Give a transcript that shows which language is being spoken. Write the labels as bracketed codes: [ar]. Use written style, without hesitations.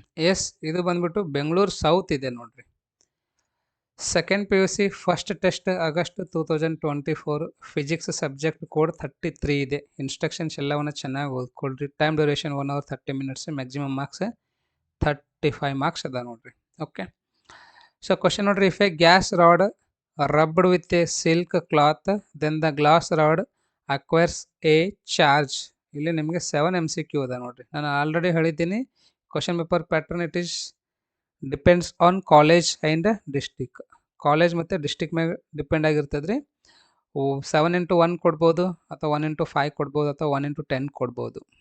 [kn] S, ಇದು ಬಂದ್ಬಿಟ್ಟು Bengaluru south ಇದೆ ನೋಡ್ರಿ. Second PUC first test August 2024. Physics subject code 33 ಇದೆ. ಇನ್ಸ್ಟ್ರಕ್ಷನ್ಸ್ ಎಲ್ಲವನ್ನ ಚೆನ್ನಾಗಿ ಓದ್ಕೊಳ್ರಿ. [en] Time duration 1 hour 30 minutes. [kn] Maximum marks 35 marks ಅದ ನೋಡ್ರಿ. [en] Okay, so question ನೋಡ್ರಿ, if a glass rod rubbed with a silk cloth then the glass rod acquires a charge. [kn] ಇಲ್ಲಿ ನಿಮಗೆ 7 MCQ ಅದ ನೋಡ್ರಿ. ನಾನು ಆಲ್ರೆಡಿ ಹೇಳಿದ್ದೀನಿ [en] Question paper pattern it is depends on college and district. [kn] College ಮತ್ತು district ಮೇಲೆ depend ಆಗಿರ್ತದೆ ರೀ. 7 into 1 ಕೊಡ್ಬೋದು, ಅಥವಾ 1 into 5 ಕೊಡ್ಬೋದು, ಅಥವಾ 1 into 10 ಕೊಡ್ಬೋದು.